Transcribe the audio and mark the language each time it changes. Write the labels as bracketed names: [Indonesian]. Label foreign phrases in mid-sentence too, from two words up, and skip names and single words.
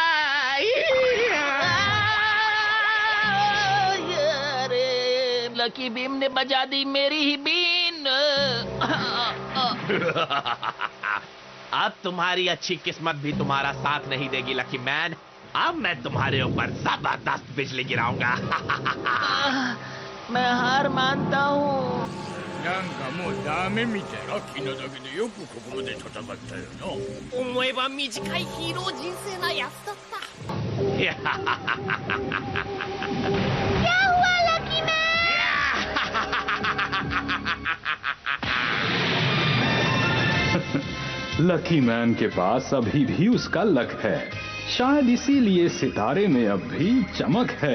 [Hindi] अरे लकी बीम ने बजा दी मेरी ही बीन। अब तुम्हारी अच्छी किस्मत भी तुम्हारा साथ नहीं देगी लकी मैन। अब मैं तुम्हारे ऊपर जबरदस्त बिजली गिराऊंगा। मैं हार मानता हूँ। [Japanese] なんかもうダメみたい。ラッキーなだけでよくここまで戦ったよな。思えば短いヒーロー人生なやつだった。 [Hindi] क्या हुआ लकी मैन? लकी मैन के पास अभी भी उसका लक है। शायद इसीलिए सितारे में अब भी चमक है।